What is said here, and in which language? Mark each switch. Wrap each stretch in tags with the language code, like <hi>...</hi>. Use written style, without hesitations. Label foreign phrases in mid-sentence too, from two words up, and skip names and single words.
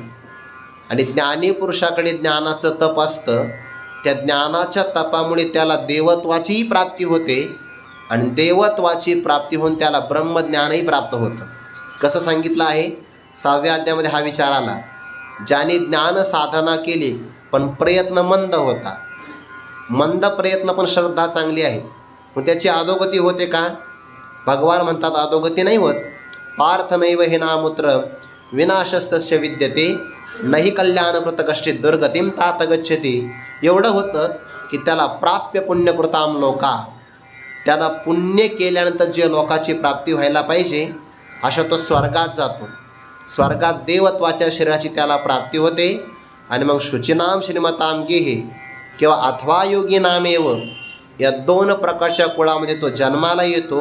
<mr>आणि ज्ञानी पुरुषाकडे ज्ञानाचं तप असतं, त्या ज्ञानाच्या तपामुळे त्याला देवत्वाचीही प्राप्ती होते आणि देवत्वाची प्राप्ती होऊन त्याला ब्रह्मज्ञानही प्राप्त होतं. कसं सांगितलं आहे? 6व्या अध्यायामध्ये हा विचार आला. ज्याने ज्ञान साधना केली पण प्रयत्न मंद होता. मंद प्रयत्न पण श्रद्धा चांगली आहे, मग त्याची अधोगती होते का? भगवान म्हणतात अधोगती नाही होत.</mr> <sa>पार्थ नैव हिनामुत्र विनाशस्तस्य विद्यते नहि कल्याणकृत कश्चित दुर्गतीम तात गच्छति.</sa> <mr>एवढं होतं की त्याला</mr> <sa>प्राप्य पुण्यकृताम लोका,</sa> <mr>त्याला पुण्य केल्यानंतर जे लोकाची प्राप्ती व्हायला पाहिजे अशा तो स्वर्गात जातो. स्वर्गात देवत्वाच्या शरीराची त्याला प्राप्ती होते. आणि मग</mr> <sa>शुचिनाम श्रीमताम गेहे</sa> <mr>किंवा</mr> <sa>अथवा योगी नामेव</sa> <mr>या 2 प्रकारच्या कुळामध्ये तो जन्माला येतो.</mr>